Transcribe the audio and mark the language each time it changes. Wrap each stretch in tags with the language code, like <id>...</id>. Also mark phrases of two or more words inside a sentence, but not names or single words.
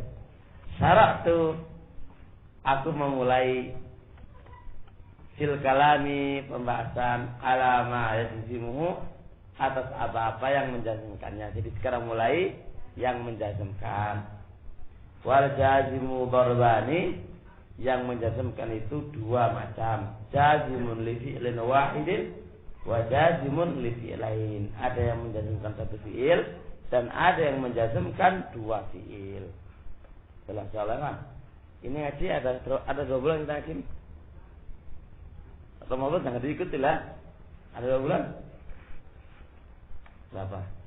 <id>Syarat tu aku memulai</id> <ar>في الكلام</ar> <id>pembahasan</id> <ar>على ما يجزمه</ar> <id>atas apa-apa yang menjazmkannya. Jadi sekarang mulai yang menjazmkan.</id> <ar>والجازم ضربان,</ar> <id>yang menjazmkan itu 2 macam.</id> <ar>جازم لفعل واحد وجازم لفعلين.</ar> <id>Ada yang menjazmkan 1 fi'il dan ada yang menjazmkan 2 fi'il. Jelas soalnya kan? Ini ngaji ada 2 bulan kita ngaji. Ramadan jangan diikuti lah. Ada 2 bulan. Berapa?</id>